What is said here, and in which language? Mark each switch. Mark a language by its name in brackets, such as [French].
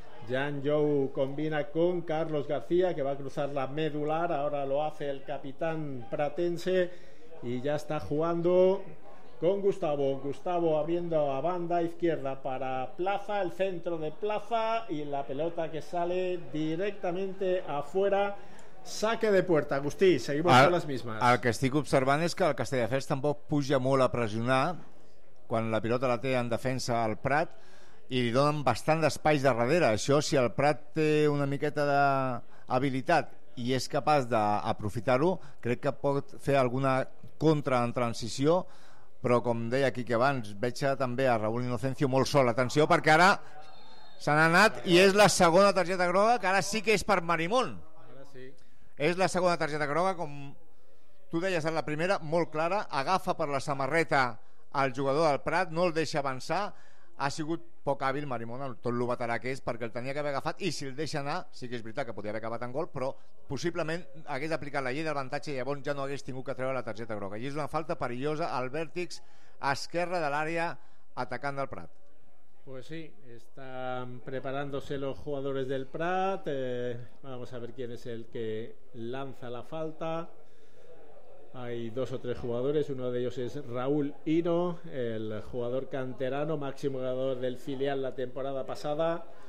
[Spanish] Jan Jou combina con Carlos García, que va a cruzar la medular, ahora lo hace el capitán pratense, y ya está jugando con Gustavo. Gustavo abriendo a banda izquierda para Plaza, el centro de Plaza, y la pelota que sale directamente afuera. Saque de puerta, [Catalan] Agustí, seguim amb les mismes. El que estic observant és que el Castelldefels tampoc puja molt a pressionar quan la pilota la té en defensa al Prat i li donen bastant d'espais de darrere. Això, si el Prat té una miqueta d'habilitat i és capaç d'aprofitar-ho, crec que pot fer alguna contra en transició, però com deia Quique abans, veig també a Raúl Innocencio molt sol. Atenció, perquè ara se n'ha anat i és la segona targeta groga, que ara sí que és per Marimón. És la segona targeta groga, com tu deies en la primera, molt clara, agafa per la samarreta el jugador del Prat, no el deixa avançar, ha sigut poc hàbil Marimón, tot lo veterà que és, perquè el tenia que haver agafat, i si el deixa anar, sí que és veritat que podia haver acabat en gol, però possiblement hagués aplicat la llei d'avantatge i llavors ja no hagués tingut que treure la targeta groga. I és una falta perillosa al vèrtix esquerre de l'àrea atacant del Prat. [Spanish] Pues sí, están preparándose los jugadores del Prat. Vamos a ver quién es el que lanza la falta. Hay dos o tres jugadores, uno de ellos es Raúl Hino, el jugador canterano, máximo goleador del filial la temporada pasada.